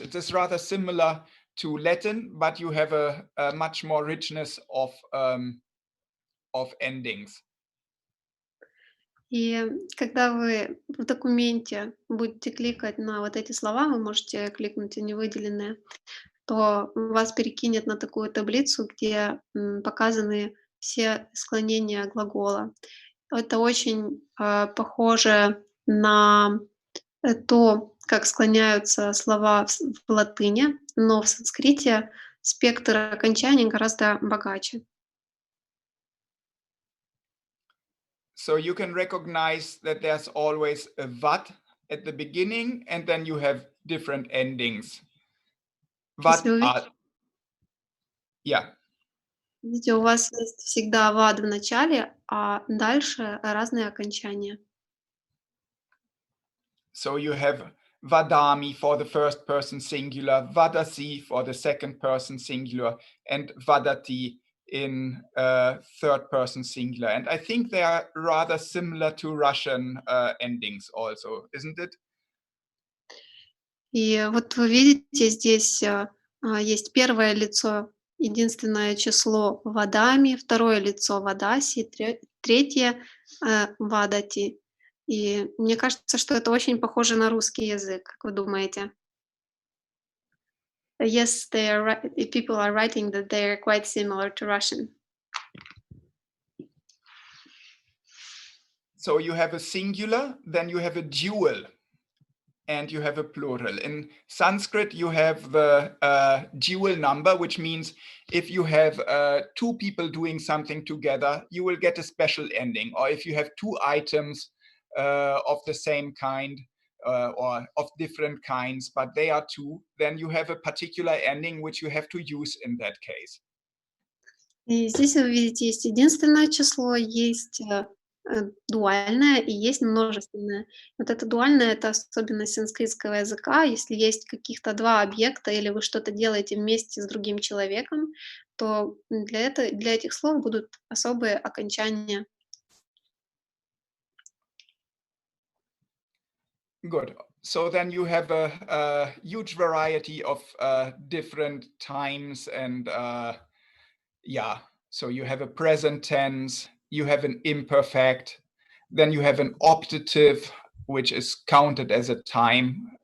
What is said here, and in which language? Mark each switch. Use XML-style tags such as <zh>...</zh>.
<en>It is rather similar to Latin, but you have a much more richness of endings.</en> <ru>И когда вы в документе будете кликать на вот эти слова, вы можете кликнуть в невыделенные, то вас перекинет на такую таблицу, где показаны все склонения глагола. Это очень похоже на то, как склоняются слова в латыни, но в санскрите спектр окончаний гораздо богаче.</ru> <en>So you can recognize that there's always a vat at the beginning, and then you have different endings. Vat yeah.</en> <ru>Видите, у вас есть всегда вад в начале, а дальше разные окончания.</ru> <en>So you have vadami for the first person singular, vadasi for the second person singular, and vadati in third person singular. And I think they are rather similar to Russian endings also, isn't it?</en> <ru>И вот вы видите, здесь есть первое лицо, единственное число вадами, второе лицо вадаси, третье вадати. И мне кажется, что это очень похоже на русский язык, как вы думаете?</ru> <en>Yes, people are writing that they are quite similar to Russian. So you have a singular, then you have a dual, and you have a plural. In Sanskrit, you have the dual number, which means if you have two people doing something together, you will get a special ending. Or if you have two items of the same kind or of different kinds, but they are two, then you have a particular ending which you have to use in that case.</en> <ru>И здесь вы видите, есть единственное число, есть дуальное и есть множественное. Вот это дуальное — это особенность санскритского языка. Если есть каких-то два объекта или вы что-то делаете вместе с другим человеком, то для этих слов будут особые окончания.</ru> <en>Good. So then you have a huge variety of different times and yeah. So you have a present tense, you have an imperfect, then you have an optative, which is counted as a time.</en>